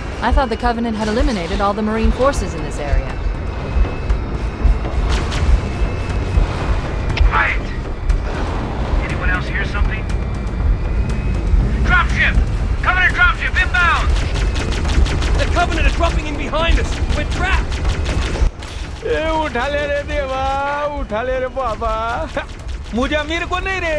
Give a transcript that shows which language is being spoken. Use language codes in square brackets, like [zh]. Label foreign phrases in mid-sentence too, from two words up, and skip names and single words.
[en] I thought the Covenant had eliminated all the Marine forces in this area. Right. Anyone else hear something? Dropship! Covenant dropship inbound! The Covenant is dropping in behind us! We're trapped! [hi] उठा ले रे देवा, उठा ले रे बाबा, मुझे अमीर को नहीं रे।